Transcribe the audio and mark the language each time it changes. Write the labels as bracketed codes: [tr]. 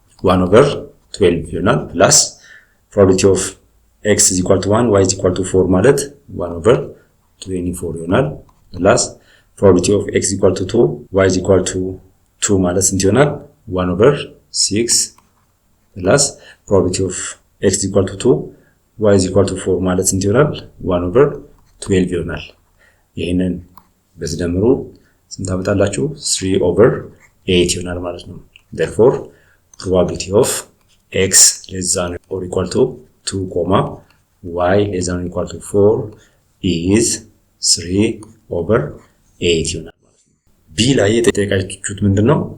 [en] 1/12 [am] ይሆናል [en] plus probability of x is equal to 1, y is equal to 4 [am] ማለት 1/24 ይሆናል [en] plus probability of x is equal to 2, y is equal to 2 [am] ማለት ስንት ይሆናል? [en] 1/6 plus probability of x is equal to 2, y is equal to 4 [am] ማለት ስንት ይሆናል? 1/12 ይሆናል። ይሄንን በዝደምሩ ስንት ታመጣላችሁ? 3/8 ይሆናል ማለት ነው። [en] therefore probability of x less than or equal to 2, y less than or equal to 4 is 3/8 [am] ይሆናል ማለት ነው። b ላይ የተጠየቃችሁት ምንድነው?